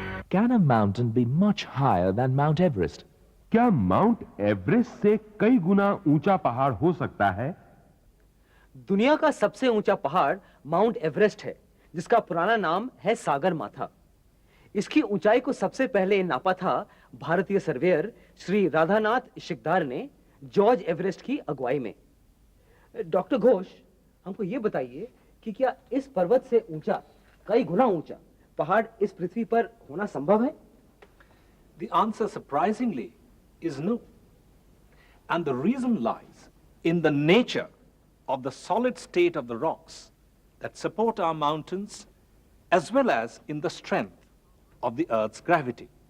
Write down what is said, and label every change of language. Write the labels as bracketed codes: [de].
[en] Can a mountain be much higher than Mount Everest? [hi] क्या mount Everest से कई गुना ऊंचा पहाड़ हो सकता है? दुनिया का सबसे ऊंचा पहाड़ माउंट एवरेस्ट है, जिसका पुराना नाम है सागर माथा। इसकी ऊंचाई को सबसे पहले नापा था भारतीय सर्वेयर श्री राधानाथ शिकदार ने जॉर्ज एवरेस्ट की अगुवाई में। डॉक्टर घोष, हमको ये बताइए कि क्या इस पर्वत से ऊंचा, कई गुना ऊंचा पहाड़ इस पृथ्वी पर होना संभव है? [en] The answer, surprisingly, is no. And the reason lies in the nature of the solid state of the rocks that support our mountains, as well as in the strength of the Earth's gravity.